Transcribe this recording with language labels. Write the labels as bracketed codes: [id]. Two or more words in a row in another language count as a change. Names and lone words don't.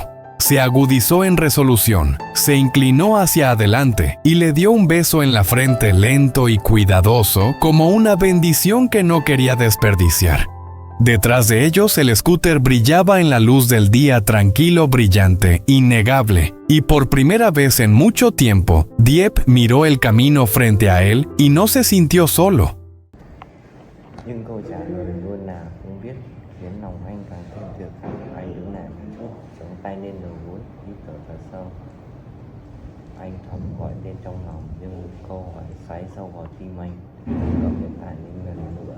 [es] Se agudizó en resolución, se inclinó hacia adelante y le dio un beso en la frente lento y cuidadoso, como una bendición que no quería desperdiciar. Detrás de ellos el scooter brillaba en la luz del día, tranquilo, brillante, innegable, y por primera vez en mucho tiempo, Dieppe miró el camino frente a él y no se sintió solo. [vi] Nhưng câu trả lời luôn là không biết, khiến lòng anh càng thêm tuyệt vọng. Anh đứng lại một chút, chống tay lên đầu gối, hít thở thật sâu. Anh thầm gọi tên trong lòng, nhưng một câu hỏi xoáy sâu vào tim anh, gặp điện thoại lên lần nữa.